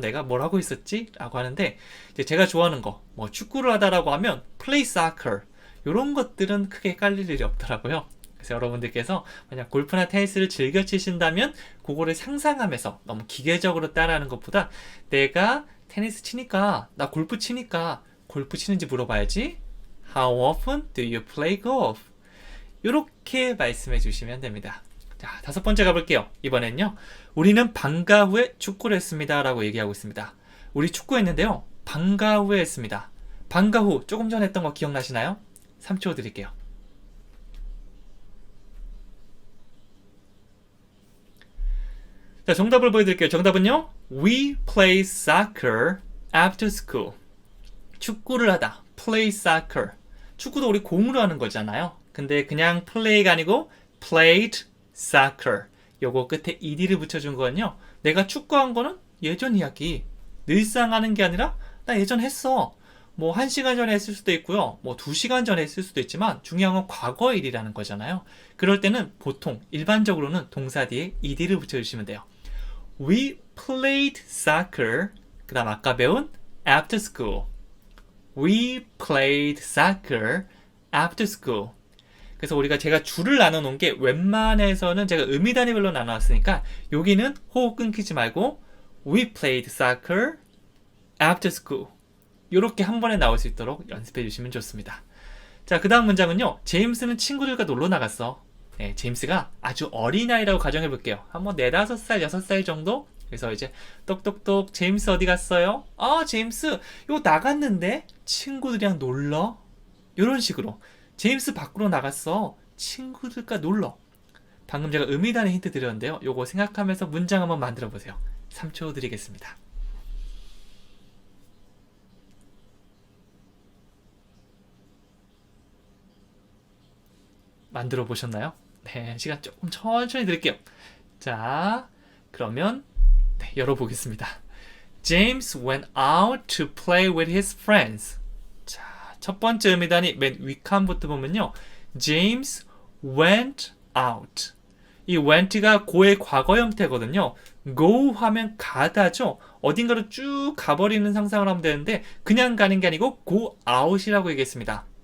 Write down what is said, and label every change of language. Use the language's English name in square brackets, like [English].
[Korean] 내가 뭐라고 했었지? 라고 하는데 이제 제가 좋아하는 거, 뭐 축구를 하다라고 하면 [English] play soccer [Korean] 이런 것들은 크게 헷갈릴 일이 없더라고요. 그래서 여러분들께서 만약 골프나 테니스를 즐겨 치신다면 그거를 상상하면서 너무 기계적으로 따라하는 것보다 내가 테니스 치니까 나 골프 치니까 골프 치는지 물어봐야지. [English] How often do you play golf? [Korean] 이렇게 말씀해 주시면 됩니다. 자, 5번째 가볼게요. 이번엔요. 우리는 방과 후에 축구를 했습니다. 라고 얘기하고 있습니다. 우리 축구했는데요. 방과 후에 했습니다. 방과 후 조금 전에 했던 거 기억나시나요? 3초 드릴게요. 자, 정답을 보여드릴게요. 정답은요. [English] We play soccer after school. [Korean] 축구를 하다. [English] play soccer. [Korean] 축구도 우리 공으로 하는 거잖아요. 근데 그냥 play가 아니고 [English] played soccer. [Korean] 요거 끝에 ed를 붙여준 거는요. 내가 축구한 거는 예전 이야기. 늘상 하는 게 아니라 나 예전 했어. 뭐 1시간 전에 했을 수도 있고요. 뭐 2시간 전에 했을 수도 있지만 중요한 건 과거 일이라는 거잖아요. 그럴 때는 보통 일반적으로는 동사 뒤에 ed를 붙여주시면 돼요. [English] We played soccer. [Korean] 그 다음 아까 배운 [English] after school. We played soccer after school. [Korean] 그래서 우리가 제가 줄을 나눠 놓은 게 웬만해서는 제가 의미 단위별로 나눠놨으니까 여기는 호흡 끊기지 말고 [English] We played soccer after school. [Korean] 이렇게 한 번에 나올 수 있도록 연습해 주시면 좋습니다. 자, 그 다음 문장은요. 제임스는 친구들과 놀러 나갔어. 네, 제임스가 아주 어린아이라고 가정해 볼게요. 한 번 4, 5살, 6살 정도? 그래서 이제 똑똑똑 제임스 어디 갔어요? 제임스 이거 나갔는데 친구들이랑 놀러? 이런 식으로 제임스 밖으로 나갔어. 친구들과 놀러. 방금 제가 의미단의 힌트 드렸는데요. 요거 생각하면서 문장 한번 만들어 보세요. 3초 드리겠습니다. 만들어 보셨나요? 네, 시간 조금 천천히 드릴게요. 자, 그러면 네, 열어보겠습니다. [English] James went out to play with his friends. [Korean] 자, 첫 번째 의미단이 맨 윗칸부터 보면요. [English] James went out. [Korean] 이 went가 go의 과거 형태거든요. go 하면 가다죠. 어딘가로 쭉 가버리는 상상을 하면 되는데 그냥 가는 게 아니고 go out이라고 얘기했습니다.